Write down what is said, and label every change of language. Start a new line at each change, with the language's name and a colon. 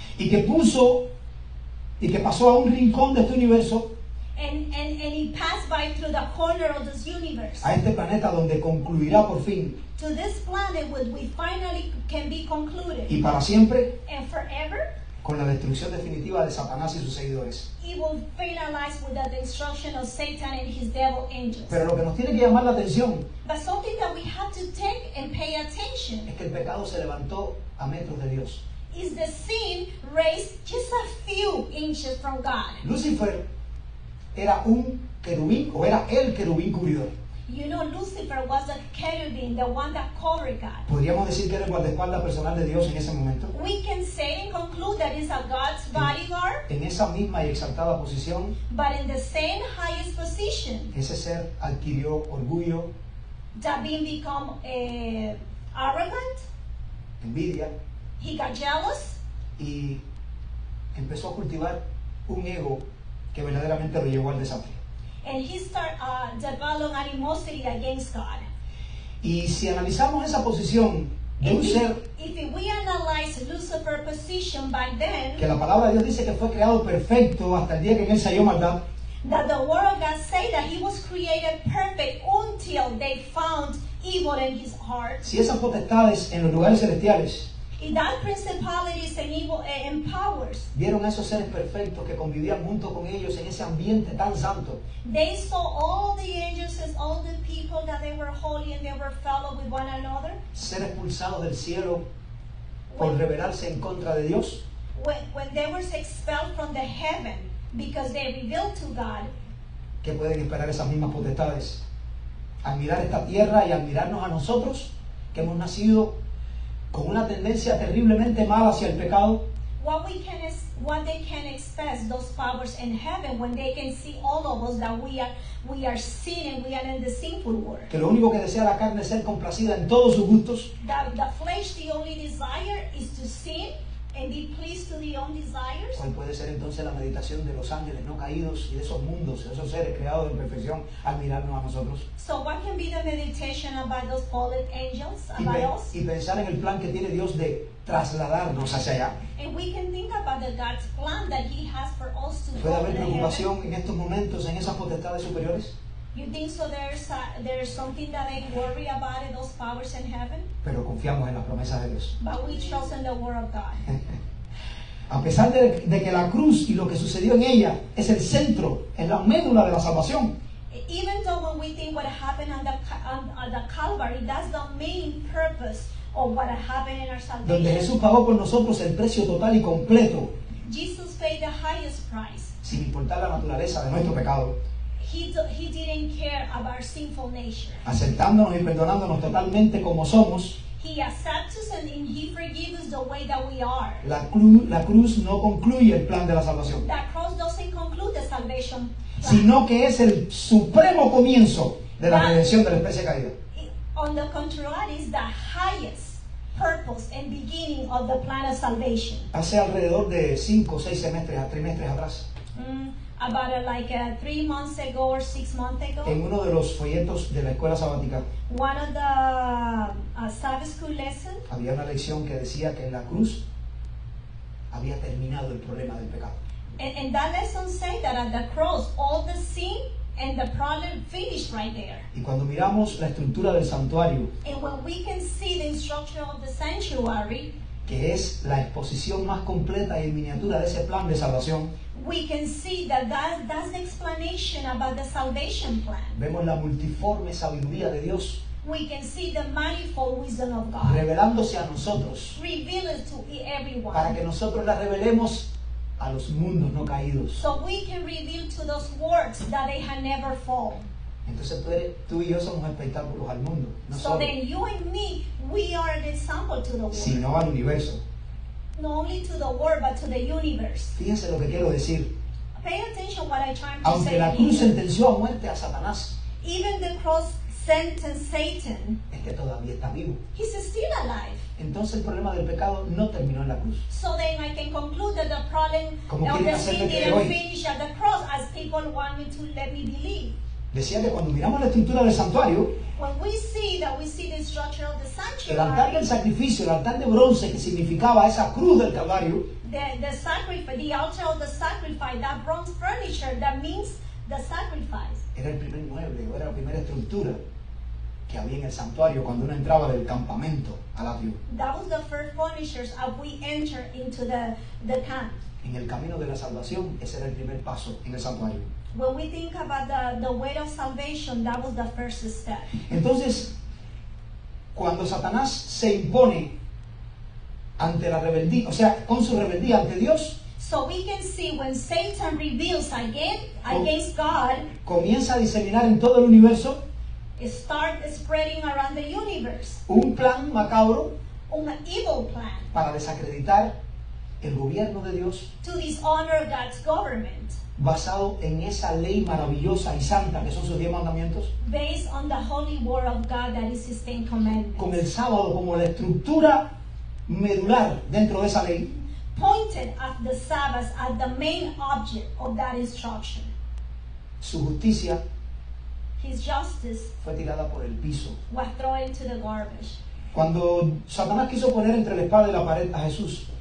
Spanish: y que pasó a un rincón de este universo,
English: And it passed by through the corner of this universe.
Spanish: a este planeta donde concluirá por fin
English: To this planet which we finally can be concluded.
Spanish: y para siempre
English: And forever,
Spanish: con la destrucción definitiva de Satanás y sus seguidores.
English: it will finalize with the destruction of Satan and his devil angels.
Spanish: Pero lo que nos tiene que llamar la atención
English: But something that we have to take and pay attention
Spanish: es que el pecado se levantó a metros de Dios.
English: is the sin raised just a few inches from God.
Spanish: Lucifer era un querubín, o era el querubín cubridor.
English: You know, Lucifer was the cherubim, the one that covered God.
Spanish: Podríamos decir que era el guardaespaldas personal de Dios en ese momento.
English: We can say and conclude that it's a God's bodyguard,
Spanish: En esa misma y exaltada posición,
English: but in the same highest position,
Spanish: ese ser adquirió orgullo,
English: that being become arrogant,
Spanish: envidia,
English: he got jealous,
Spanish: y empezó a cultivar un ego que verdaderamente lo llevó al desastre.
English: and he started developing animosity against God.
Spanish: Y si analizamos esa posición de un ser
English: If we analyze Lucifer's position back then,
Spanish: que la palabra de Dios dice que fue creado perfecto hasta el día que en él se halló maldad,
English: that the word of God say that he was created perfect until they found evil in his heart.
Spanish: si esas potestades en los lugares celestiales
English: If that principalities and evil and powers,
Spanish: vieron a esos seres perfectos que convivían junto con ellos en ese ambiente tan santo,
English: they saw all the angels and all the people that they were holy and they were fellow with one another.
Spanish: ser expulsados del cielo por rebelarse en contra de Dios,
English: When they were expelled from the heaven because they rebelled to God,
Spanish: ¿qué pueden esperar esas mismas potestades? Al mirar esta tierra y al mirarnos a nosotros, que hemos nacido con una tendencia terriblemente mala hacia el pecado,
English: what they can expect those powers in heaven when they can see all of us that we are sinning, we are in the sinful world.
Spanish: que lo único que desea la carne es ser complacida en todos sus gustos,
English: That the flesh, the only desire is to sin and be pleased to the own desires.
Spanish: ¿cuál puede ser entonces la meditación de los ángeles no caídos y de esos mundos, de esos seres creados en perfección al mirarnos a nosotros?
English: So what can be the meditation about those fallen angels,
Spanish: Y,
English: about us?
Spanish: y pensar en el plan que tiene Dios de trasladarnos hacia allá.
English: And we can think about the God's plan that He has for us to
Spanish: ¿Puede
English: go
Spanish: haber
English: to heaven.
Spanish: preocupación en estos momentos en esas potestades superiores?
English: You think so? There's something that they worry about in those powers in heaven,
Spanish: Pero confiamos en las promesas de Dios.
English: but we trust in the Word of God.
Spanish: A pesar de que la cruz y lo que sucedió en ella es el centro, es la médula de la salvación,
English: Even though when we think what happened on the Calvary, that's the main purpose of what happened in our
Spanish: donde
English: salvation.
Spanish: Jesús pagó por nosotros el precio total y completo,
English: Jesus paid the highest price.
Spanish: sin importar la naturaleza de nuestro pecado,
English: He didn't care about our sinful nature.
Spanish: aceptándonos y perdonándonos totalmente como somos.
English: He accepts us and He forgives us the way that we are.
Spanish: La cruz no concluye el plan de la salvación,
English: That cross doesn't conclude the salvation plan.
Spanish: sino que es el supremo comienzo de la redención de la especie caída.
English: On the contrary, it's the highest purpose and beginning of the plan of salvation.
Spanish: Hace alrededor de 5 o 6 trimestres atrás,
English: About 3 months ago or 6 months ago,
Spanish: en uno de los folletos de la escuela sabática,
English: one of the Sabbath school lessons,
Spanish: había una lección que decía que en la cruz había terminado el problema del pecado.
English: and that lesson said that at the cross, all the sin and the problem finished right there.
Spanish: Y cuando miramos la estructura del santuario,
English: And when we can see the structure of the sanctuary,
Spanish: que es la exposición más completa y en miniatura de ese plan de salvación,
English: we can see that's the explanation about the salvation plan.
Spanish: vemos la multiforme sabiduría de Dios
English: We can see the manifold wisdom of God
Spanish: revelándose a nosotros
English: revealed to everyone.
Spanish: para que nosotros la revelemos a los mundos no caídos.
English: So we can reveal to those words that they had never fallen.
Spanish: Entonces tú y yo somos espectáculos al mundo, no
English: So
Spanish: solo,
English: then you and me, we are an example to the world.
Spanish: sino al universo.
English: Not only to the world, but to the universe.
Spanish: Fíjense lo que quiero decir.
English: Pay attention what I'm trying to
Spanish: Aunque
English: say
Spanish: la cruz
English: here.
Spanish: sentenció a muerte a Satanás,
English: Even the cross sentenced Satan,
Spanish: todavía está vivo.
English: he's still alive.
Spanish: Entonces el problema del pecado no terminó en la cruz.
English: So then I can conclude that the problem
Spanish: Como
English: of
Spanish: quieren
English: the
Spanish: hacerme
English: sin
Spanish: creer
English: didn't
Spanish: hoy.
English: finish at the cross as people want me to let me believe.
Spanish: Decía que cuando miramos la estructura del santuario,
English: When we see the structure of the
Spanish: el altar del sacrificio, el altar de bronce que significaba esa cruz del Calvario,
English: the sacrifice, the altar of the sacrifice, that bronze furniture, that means the sacrifice.
Spanish: era el primer mueble, o era la primera estructura que había en el santuario cuando uno entraba del campamento al atrio.
English: That was the first furniture as we enter into the camp.
Spanish: En el camino de la salvación, ese era el primer paso en el santuario.
English: When we think about the way of salvation, that was the first step.
Spanish: Entonces, cuando Satanás se impone ante la rebeldía, o sea, con su rebeldía ante Dios,
English: So we can see when Satan rebels against God,
Spanish: comienza a diseminar en todo el universo
English: it starts spreading around the universe.
Spanish: un plan macabro
English: On an evil plan
Spanish: para desacreditar el gobierno de Dios
English: to dishonor God's government,
Spanish: basado en esa ley maravillosa y santa que son sus 10 mandamientos,
English: based on the holy word of God that is His Ten Commandments.
Spanish: con el sábado como la estructura medular dentro de esa ley,
English: Pointed at the Sabbath as the main object of that instruction.
Spanish: su justicia
English: his justice,
Spanish: fue tirada por el piso.
English: was thrown into the garbage.
Spanish: Cuando Satanás quiso poner entre la espada y la pared a Jesús,